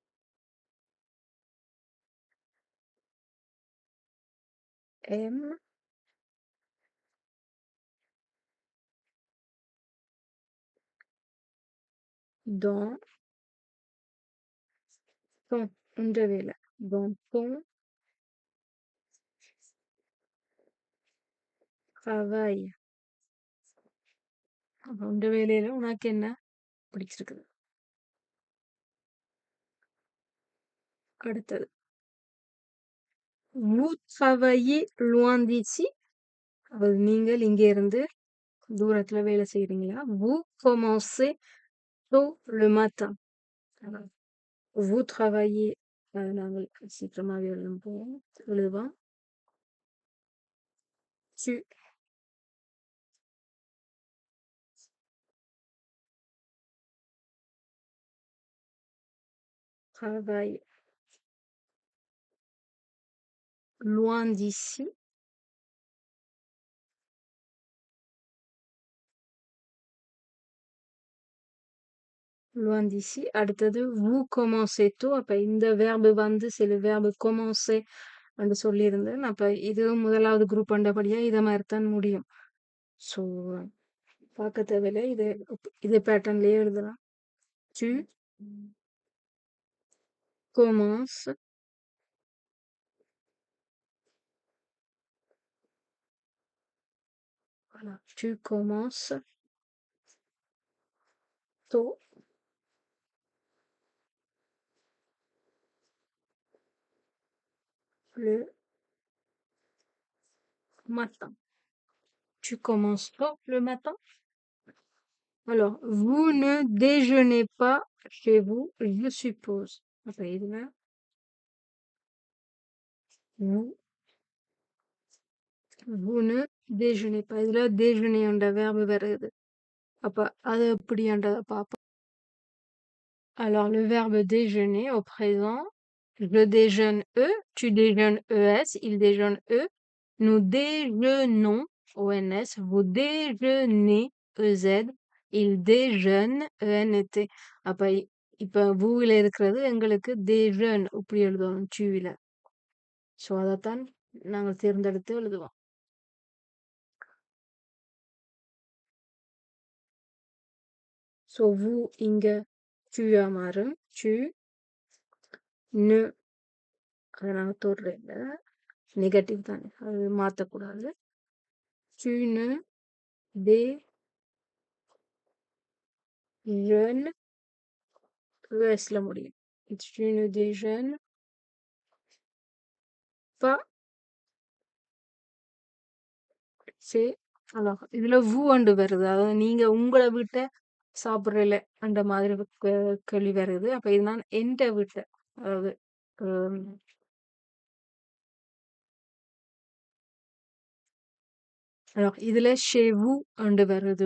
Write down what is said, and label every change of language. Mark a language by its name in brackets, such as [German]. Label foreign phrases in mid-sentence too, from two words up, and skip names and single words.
[French] aimes dans ton [Tamil] உண்ட வேலை [French] dans ton travail. [Tamil] அப்ப உண்ட வேலையில உனக்கு என்ன பிடிச்சிருக்குது? அடுத்தது. [French] Vous travaillez loin d'ici. [Tamil] அதாவது நீங்கள் இங்க இருந்து தூரத்துல வேலை செய்றீங்களா? [French] Vous commencez tôt le matin. Alors, vous travaillez [Tamil] நாங்கள் சீக்கிரமாவே எழுதுவோம். [French] Tu travailles loin d'ici. Loin d'ici. அடுத்தது vous commencez tôt. [Tamil] அப்ப இந்த verbe வந்து [French] c'est le verbe commencer [Tamil] என்று சொல்லியிருந்தேன். அப்ப இது முதலாவது குரூப் அண்டபடியா இத மாதிரி தான் முடியும். ஸோ பார்க்க தேவையில்லை. இது பேட்டர்ன்லயே எழுதலாம். [French] Tu commences voilà. Tu commences tôt le matin. Tu commences tôt le matin. Alors, vous ne déjeunez pas chez vous, je suppose. [Tamil] அப்ப இதுல [French] vous vous ne déjeunez pas. [Tamil] இதுல déjeuner என்ற verbe வருது. அப்ப அது எப்படின்றத பார்ப்போம். [French] Alors, le verbe déjeuner au présent, je déjeune eux, tu déjeunes ES, il déjeune eux, nous déjeunons ONS, vous déjeunez EZ, il déjeune ENT. [Tamil] அப்ப இப்ப வூல இருக்கிறது எங்களுக்கு déjeune இப்படி எழுதுவோம் ல. ஸோ அதைத்தான் நாங்கள் தேர்ந்தெடுத்து எழுதுவோம். ஸோ vous இங்க tu மாறும். [French] tu ne [Tamil] அதை நாங்கள் தொடுறேன் நெகட்டிவ் தானே, அது மாற்றக்கூடாது. [French] tu ne déjeunes ESல முடியும். tu ne déjeunes pas chez. [Tamil] alors இதுல vous அண்டு வருது. அதாவது நீங்க உங்களை விட்ட சாப்பிடல அந்த மாதிரி கேள்வி வருது. அப்ப இதுதான் எந்த விட்ட, அதாவது இதுல [French] chez vous [Tamil] அண்டு வருது.